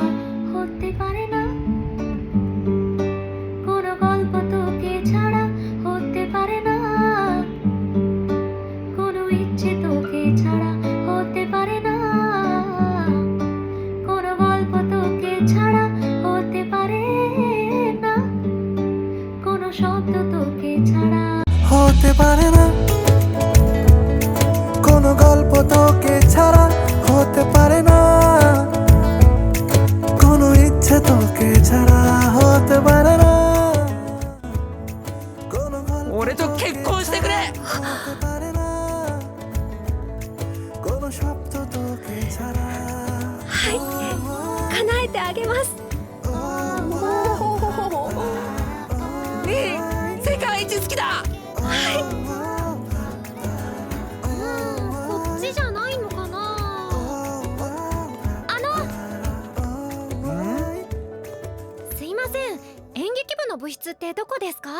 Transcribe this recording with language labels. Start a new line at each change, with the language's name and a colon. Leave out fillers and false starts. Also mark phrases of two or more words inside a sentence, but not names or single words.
Bangla: হতে পারে না কোনো গল্প তোকে ছাড়া, হতে পারে না কোনো ইচ্ছে তোকে ছাড়া, হতে পারে না কোনো গল্প তোকে ছাড়া, হতে পারে না কোনো শব্দ তোকে ছাড়া। হতে পারে না কোনো গল্প তোকে ছাড়া, হতে পারে না কোনো ইচ্ছে তোকে ছাড়া, হতে পারে না কোনো গল্প
Japanese: 俺と結婚してくれ。
Bangla: হতে পারে না কোনো শব্দ তোকে ছাড়া।
Japanese: はい、叶えてあげます。ねえ、世界一好きだ。こっちじゃないのかな。すいません、演劇部の部室ってどこですか？